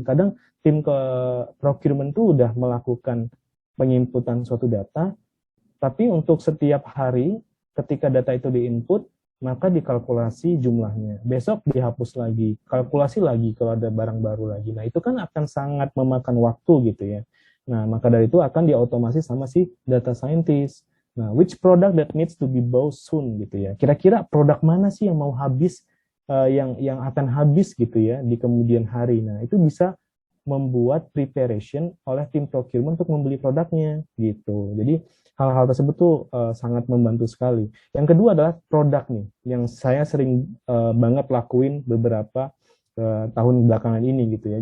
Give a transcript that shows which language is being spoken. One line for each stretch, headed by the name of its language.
Indonesian: Kadang tim procurement itu udah melakukan penginputan suatu data, tapi untuk setiap hari ketika data itu diinput, maka dikalkulasi jumlahnya. Besok dihapus lagi, kalkulasi lagi kalau ada barang baru lagi. Nah, itu kan akan sangat memakan waktu gitu ya. Nah, maka dari itu akan diotomasi sama si data scientist.
English: Nah, which product that needs to be bought soon
Indonesian: gitu ya. Kira-kira produk mana sih yang mau habis, yang akan habis gitu ya di kemudian hari. Nah, itu bisa membuat preparation oleh tim procurement untuk membeli produknya gitu. Jadi hal-hal tersebut tuh sangat membantu sekali. Yang kedua adalah produk nih, yang saya sering banget lakuin beberapa tahun belakangan ini gitu ya.